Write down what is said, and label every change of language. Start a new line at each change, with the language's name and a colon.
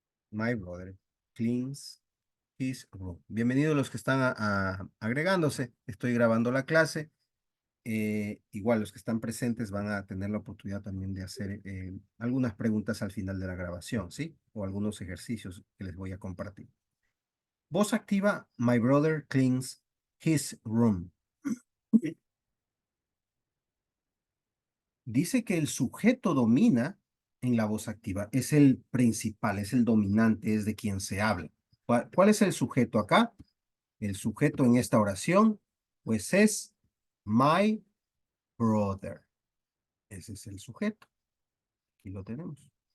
English: My brother cleans his room.
Spanish: Bienvenidos los que están agregándose. Estoy grabando la clase. Igual los que están presentes van a tener la oportunidad también de hacer algunas preguntas al final de la grabación, ¿sí? O algunos ejercicios que les voy a compartir. Voz activa,
English: my brother cleans his room.
Spanish: Dice que el sujeto domina en la voz activa, es el principal, es el dominante, es de quien se habla. ¿Cuál es el sujeto acá? El sujeto en esta oración, pues es
English: my brother.
Spanish: Ese es el sujeto. Aquí lo tenemos.